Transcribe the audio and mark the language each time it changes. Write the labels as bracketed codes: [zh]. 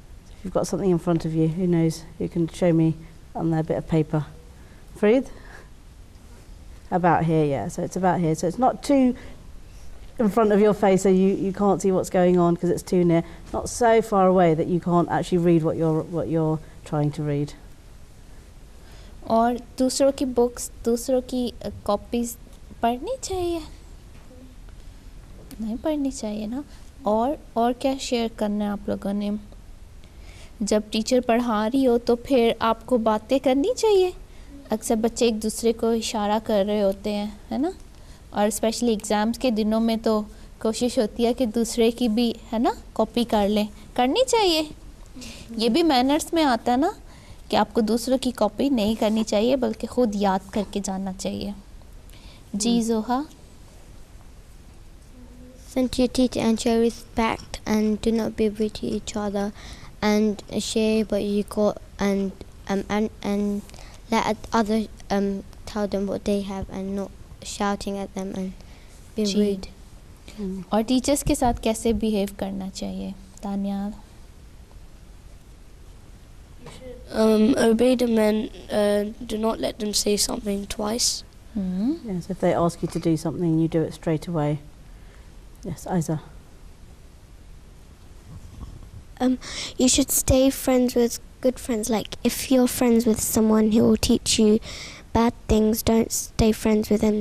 [en] If you've got something in front of you, who knows? You can show me on there a bit of paper. Fareed? About here, yeah. So it's about here. So it's not too in front of your face, so you can't see what's going on because it's too near. Not so far away that you can't actually read what you're trying to read. [hi] और दूसरों की books, दूसरों की copies पढ़नी चाहिए? नहीं पढ़नी चाहिए ना. और क्या शेयर करना है आप लोगों ने? जब टीचर पढ़ा रही हो तो फिर आपको बातें करनी चाहिए. अक्सर बच्चे एक दूसरे को इशारा कर रहे होते हैं, है ना. और स्पेशली एग्ज़ाम्स के दिनों में तो कोशिश होती है कि दूसरे की भी, है ना, कॉपी कर लें. करनी चाहिए. ये भी मैनर्स में आता है ना कि आपको दूसरों की कॉपी नहीं करनी चाहिए बल्कि ख़ुद याद करके जाना चाहिए. जी जोहा. [en] Listen to your teacher and show respect, and do not be rude to each other, and share what you got, and let others tell them what they have, and not shouting at them and being rude. [hi] और teachers के साथ कैसे behave करना चाहिए? Tania. [en] You should Obey the men, do not let them say something twice. Yes, if they ask you to do something, you do it straight away. Yes, Aiza. You should stay friends with good friends. Like if you're friends with someone who will teach you bad things, don't stay friends with them.